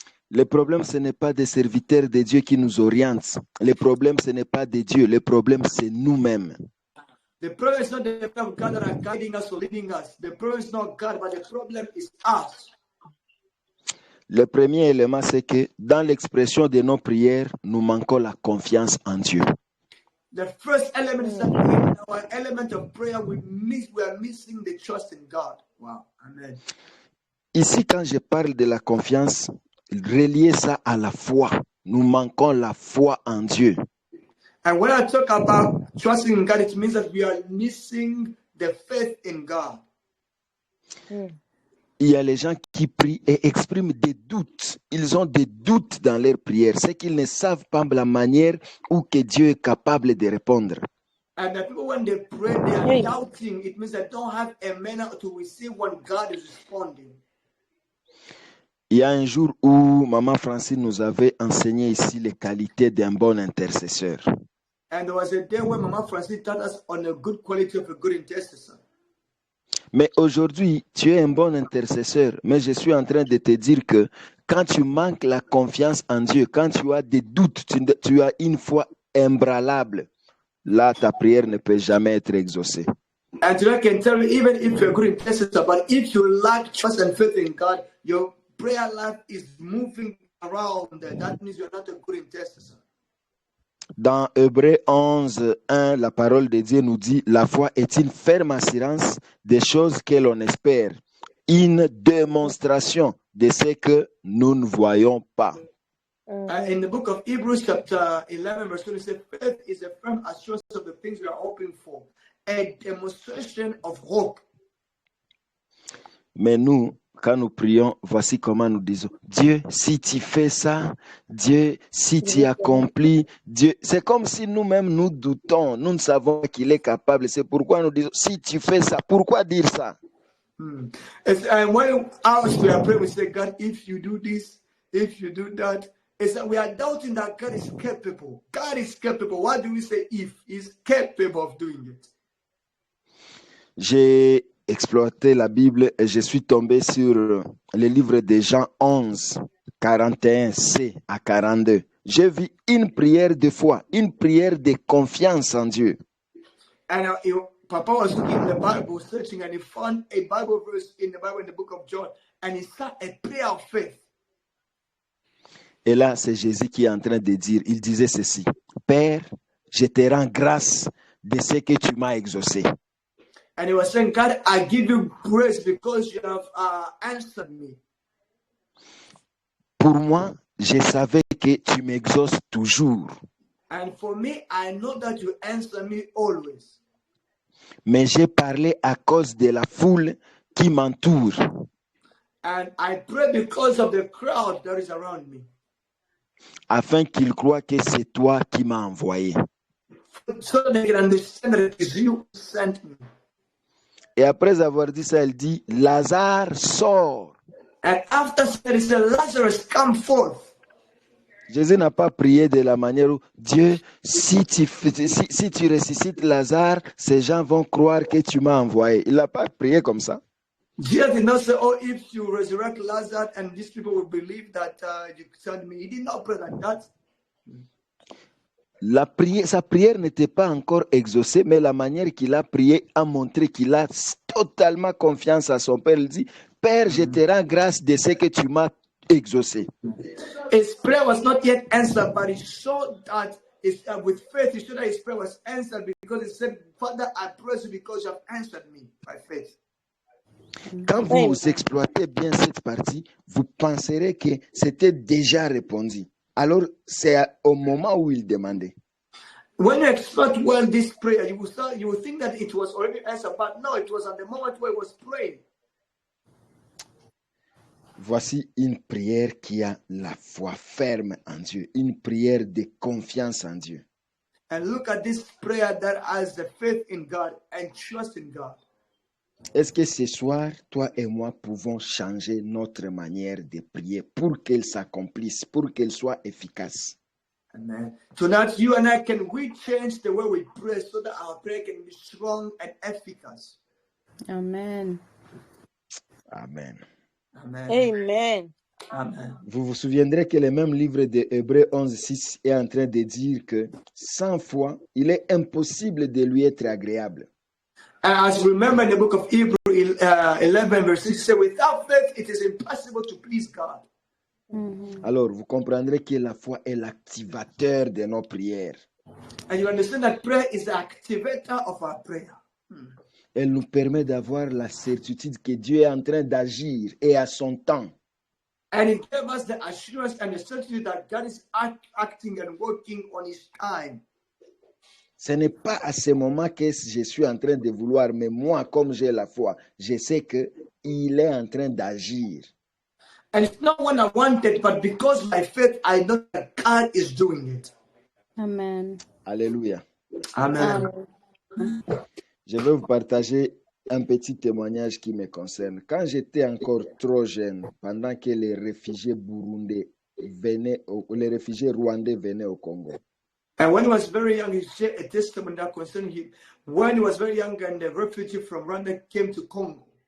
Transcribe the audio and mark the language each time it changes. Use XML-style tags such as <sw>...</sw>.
<fr>Le problème, ce n'est pas des serviteurs de Dieu qui nous orientent. Le problème, ce n'est pas de Dieu. Le problème, c'est nous-mêmes.</fr> <en>The problem is not the people of God that are guiding us or leading us. The problem is not God, but the problem is us.</en> <fr>Le premier élément, c'est que dans l'expression de nos prières, nous manquons la confiance en Dieu.</fr> <en>The first element is that in our element of prayer, we are missing the trust in God. Wow. Amen.</en> <fr>Ici, quand je parle de la confiance, relier ça à la foi. Nous manquons la foi en Dieu.</fr> <en>And when I talk about trusting in God, it means that we are missing the faith in God.</en> <fr>Il y a les gens qui prient et expriment des doutes. Ils ont des doutes dans leurs prières. C'est qu'ils ne savent pas la manière où que Dieu est capable de répondre.</fr> <en>And the people, when they pray, they are doubting. It means they don't have a manner to receive when God is responding.</en> <fr>Il y a un jour où Maman Francine nous avait enseigné ici les qualités d'un bon intercesseur.</fr> <en>And there was a day when Mama Francine taught us on the good quality of a good intercessor.</en> <fr>Mais aujourd'hui, tu es un bon intercesseur, mais je suis en train de te dire que quand tu manques la confiance en Dieu, quand tu as des doutes, tu as une foi ébranlable, là, ta prière ne peut jamais être exaucée.</fr> <en>And today I can tell you, even if you're a good intercessor, but if you lack trust and faith in God, your prayer life is moving around. That means you're not a good intercessor.</en> <fr>Dans Hébreux 11, 1, la parole de Dieu nous dit « La foi est une ferme assurance des choses que l'on espère, une démonstration de ce que nous ne voyons pas. »</fr> <en>In the book of Hebrews chapter 11 verse 20, it says, faith is a firm assurance of the things we are hoping for, a demonstration of hope.</en> <fr>Mais nous, quand nous prions, voici comment nous disons. Dieu, si tu fais ça, Dieu, si tu accomplis, Dieu. C'est comme si nous-mêmes nous doutons, nous ne savons qu'il est capable. C'est pourquoi nous disons, si tu fais ça, pourquoi dire ça?</fr> <en>And when we are praying, we say, God, if you do this, if you do that, it's that we are doubting that God is capable. God is capable. Why do we say if? He's capable of doing it.</en> <fr>J'ai exploité la Bible et je suis tombé sur le livre de Jean 11, 41c à 42. J'ai vu une prière de foi, une prière de confiance en Dieu.</fr> <en>And Papa was looking in the Bible, searching, and he found a Bible verse in the Bible in the book of John, and he saw a prayer of faith.</en> <fr>Et là, c'est Jésus qui est en train de dire, il disait ceci: Père, je te rends grâce de ce que tu m'as exaucé.</fr> <en>And he was saying, God, I give you praise because you have answered me.</en> <fr>Pour moi, je savais que tu m'exauces toujours.</fr> <en>And for me, I know that you answer me always.</en> <fr>Mais j'ai parlé à cause de la foule qui m'entoure.</fr> <en>And I pray because of the crowd that is around me.</en> <fr>Afin qu'ils croient que c'est toi qui m'as envoyé.</fr> <en>So they can understand that it is you who sent me.</en> <fr>Et après avoir dit ça, elle dit, Lazare sort.</fr> <en>And after that, he said, Lazarus, come forth.</en> <fr>Jésus n'a pas prié de la manière où, Dieu, si tu ressuscites Lazare, ces gens vont croire que tu m'as envoyé. Il n'a pas prié comme ça.</fr> <en>Jesus did not say, oh, if you resurrect Lazarus and these people will believe that you sent me. He did not pray like that.</en> <fr>Sa prière n'était pas encore exaucée, mais la manière qu'il a prié a montré qu'il a totalement confiance à son Père. Il dit, Père, je te rends grâce de ce que tu m'as exaucé.</fr> <en>His prayer was not yet answered, but he showed that with faith, he showed that his prayer was answered because he said, Father, I praise you because you have answered me by faith.</en> <fr>Quand vous exploitez bien cette partie, vous penserez que c'était déjà répondu. Alors, c'est au moment où il demandait.</fr> <en>When you exploit well this prayer, you will think that it was already answered, but no, it was at the moment where he was praying.</en> <fr>Voici une prière qui a la foi ferme en Dieu, une prière de confiance en Dieu.</fr> <en>And look at this prayer that has the faith in God and trust in God.</en> <fr>Est-ce que ce soir, toi et moi pouvons changer notre manière de prier pour qu'elle s'accomplisse, pour qu'elle soit efficace? Amen.</fr> <en>Tonight, you and I, can we change the way we pray so that our prayer can be strong and efficace? Amen. Amen. Amen. Amen. Amen.</en> <fr>Vous vous souviendrez que le même livre de Hébreux 11:6 est en train de dire que sans foi, il est impossible de lui être agréable.</fr> <en>As we remember in the book of Hebrews 11 verse 6, says, without faith, it is impossible to please God.</en> <fr>Alors, vous comprendrez que la foi est l'activateur de nos prières.</fr> <en>And you understand that prayer is the activator of our prayer.</en> <fr>Elle nous permet d'avoir la certitude que Dieu est en train d'agir et à son temps.</fr> <en>And it gave us the assurance and the certainty that God is acting and working on his time.</en> <fr>Ce n'est pas à ce moment que je suis en train de vouloir, mais moi, comme j'ai la foi, je sais qu'il est en train d'agir.</fr> <en>And it's not when I want it, but because by faith, I know that God is doing it. Amen. Alléluia. Amen.</en> <fr>Je vais vous partager un petit témoignage qui me concerne. Quand j'étais encore trop jeune, pendant que les réfugiés burundais les réfugiés rwandais venaient au Congo.</fr> <en>And when he was very young, he shared a testimony that concerned him. When he was very young and the refugee from Rwanda came to Congo.</en>